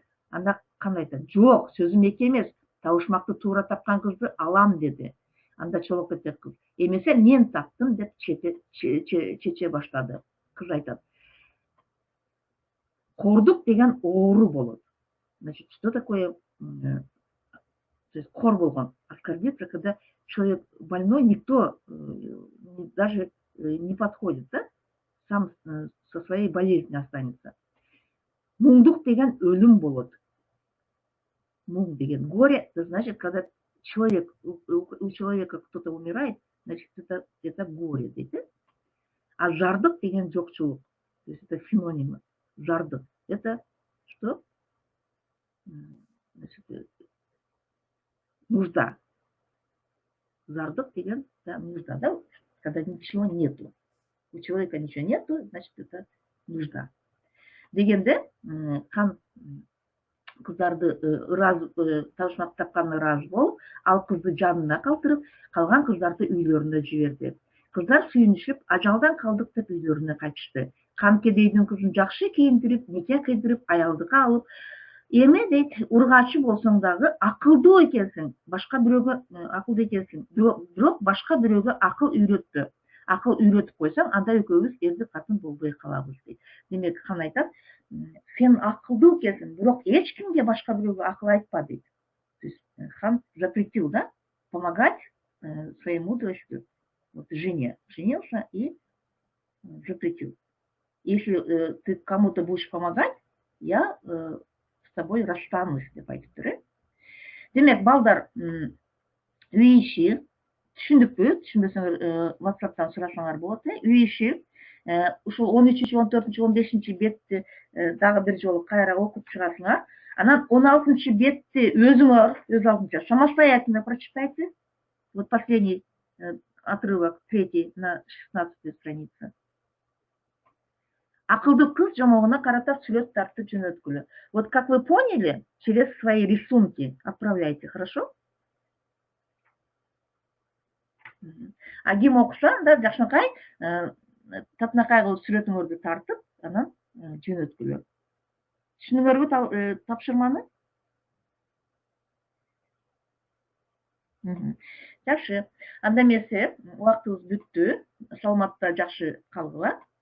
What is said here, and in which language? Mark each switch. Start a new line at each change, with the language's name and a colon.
Kyrgyz: Анда кандай айтат? Жок, сөзүм эки эмес, табышмакты туура тапкан кызды алам деди. Анда чолок этет кыз. Эмесе мен таптым деп чече баштады. Кыз айтат. Кордук деген оору болот.
Russian: Значит, что такое
Kyrgyz: кор болгон?
Russian: Оскорбиться, когда человек больной, никто даже не подходит, да? Сам со своей болезнью останется.
Kyrgyz: Муңдук деген өлүм болот. Муң деген
Russian: горе, это значит, когда у человека кто-то умирает, значит, это горе, дейт.
Kyrgyz: А жардык деген жокчулук.
Russian: То есть это синонимы. Жардык. Это что? Значит, нужда.
Kyrgyz: Жардык деген
Russian: нужда, да? Когда ничего нету. У человека ничего нету, значит, это нужда.
Kyrgyz: Дегенде, кан кыздарды табышмак тапканына ыраазы болуп, ал кызды жанына калтырып, калган кыздарды үйлөрүнө жиберди. Кыздар сүйүнүшүп, ажалдан калдык деп үйлөрүнө кайтышты. Кан кедейдин кызын жакшы кийиндирип, нике кыйдырып, аялдыкка алып, эми дейт, ургачы болсоң дагы акылдуу экенсиң, башка бирөөгө акылдуу экенсиң, бирок башка бирөөгө акыл үйрөттү. Акыл үйрөтүп койсоң, анда экөөбүз эрди катын болбой калабыз дейт. Демек, хан айтат, сен акылдуу экенсиң, бирок эч кимге башка бирөөгө акыл айтпа дейт.
Russian: То есть хан запретил, да, помогать своей мудростью вот жене. Женился и запретил. Если ты кому-то будешь помогать, я с тобой расстанусь
Kyrgyz: деп айтыптыр. Демек, балдар, үй иши түшүндүкпү? Түшүнбөсөңөр WhatsApp'тан сурасаңар болот. Үй иши ушул 13-чү, 14-чү, 15-чи бетти дагы бир жолу кайра окуп чыгасыңар. Анан 16-чы бетти өзүңөр өз алдынча
Russian: самостоятельно прочитайте. Вот последний отрывок, 3 на 16 странице.
Kyrgyz: Акылдуу кыз жомогуна карата сүрөт тартып жөнөткүлө.
Russian: Вот как вы поняли, через свои рисунки отправляйте, хорошо?
Kyrgyz: А ким окуса анда жакшынакай татынакай кылып сүрөтүңөрдү тартып, анан жөнөткүлө. Түшүндүңөрбү тапшырманы? Жакшы. Анда эмесе убактыбыз бүттү. Саламатта жакшы калгыла.